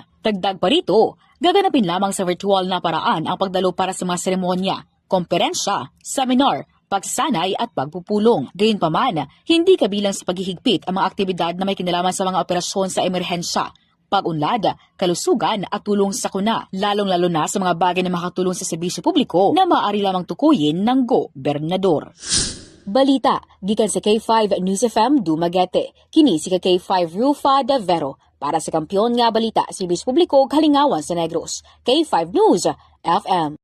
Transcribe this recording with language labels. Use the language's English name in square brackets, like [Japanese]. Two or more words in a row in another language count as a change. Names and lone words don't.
[Filipino] Dagdag pa rito, gaganapin lamang sa virtual na paraan ang pagdalo para sa mga seremonya, komperensya, seminar, pagsasanay at pagpupulong. Gayunpaman, hindi kabilang sa paghihigpit ang mga aktibidad na may kinalaman sa mga operasyon sa emerhensya, pag-unlad, kalusugan at tulong sa sakuna, lalong-lalo na sa mga bagay na makatulong sa serbisyo publiko na maaari lamang tukuyin ng gobernador. [Cebuano] Balita, gikan sa K5 News FM Dumaguete. Kini si K5 Rufa de Vero. Para sa kampiyon nga balita, serbisyo publiko kalingawan sa Negros. K5 News FM.